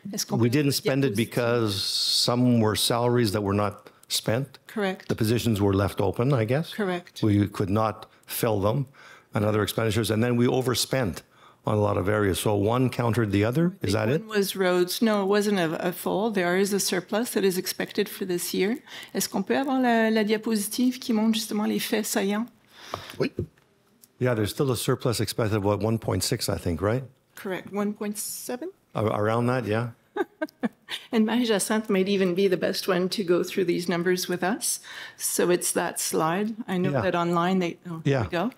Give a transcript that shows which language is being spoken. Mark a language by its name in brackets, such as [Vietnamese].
[English] We didn't spend it because some were salaries that were not spent. Correct. The positions were left open, I guess. Correct. We could not fill them, and other expenditures, and then we overspent on a lot of areas. So one countered the other? Is that it? One was roads. No, it wasn't a full. There is a surplus that is expected for this year. [French] Est-ce qu'on peut avoir la diapositive qui montre justement les faits saillants? Oui. [English] Yeah, there's still a surplus expected of what, 1.6, I think, right? Correct. 1.7? Around that, yeah. And Marie-Jacinthe might even be the best one to go through these numbers with us. So it's that slide. I know that online there we go.